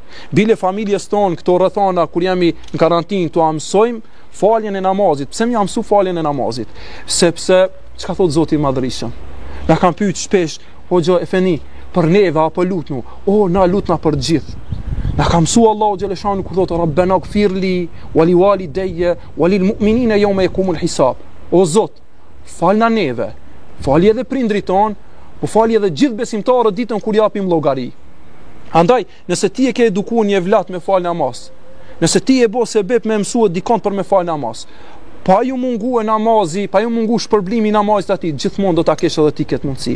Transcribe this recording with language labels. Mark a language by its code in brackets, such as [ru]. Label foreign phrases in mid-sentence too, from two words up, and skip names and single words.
[sq] Bile familjes ton këto rrethana kur jemi në karantinë tu mësojmë faljen e namazit. Pse më jam mësu faljen e namazit? Sepse çka thot Zoti i Madhërisëm? Na kanë pyet shpesh, hoxha Efeni, për neve apo lutnu? O, na lutna për gjithë. Na ka mësu Allahu xhaleshanu kur thotë [ar] ربنا اغفر لي ولوالدي وللمؤمنين يوم يقوم الحساب. [sq] O Zot, falna neve, fali edhe prindrit ton, po fali edhe gjithë besimtarët ditën kur japim llogari. Andaj, nëse ti e ke edukuar një vlat me fal namaz, nëse ti e bo sebeb me mësuar dikon për me fal namaz, pa ju mungu e namazi, pa ju mungu shpërblimi namazit atij, gjithmonë do ta kesh edhe ti këtë mundësi.